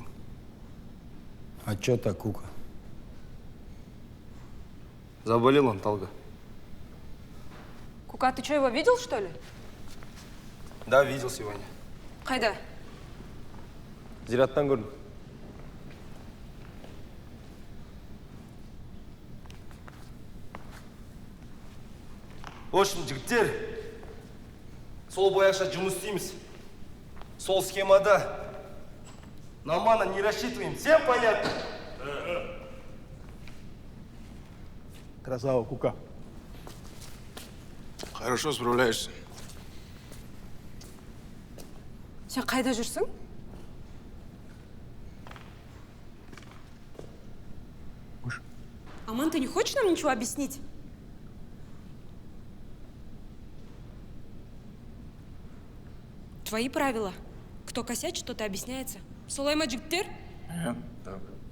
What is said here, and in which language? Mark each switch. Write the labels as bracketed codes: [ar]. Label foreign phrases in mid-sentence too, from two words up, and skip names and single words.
[ru] А чё так, Кука? Заболел он, Талга. Кука, ты что, его видел, что ли? Да, видел сегодня. [kk] Қайда? Зираттан көрдім. [ru] В общем, [kk] жігіттер, сол бойынша жұмыс істейміз. Сол схемада. [ru] На мана не рассчитываем. Всем понятно? Красава, Кука. Хорошо справляешься. [kk] Сен қайда жүрсің? [ru] Аман, ты не хочешь нам ничего объяснить? Твои правила. Кто косячит, тот и объясняется. [kk] Солай ма жігіттер? [ru] Так.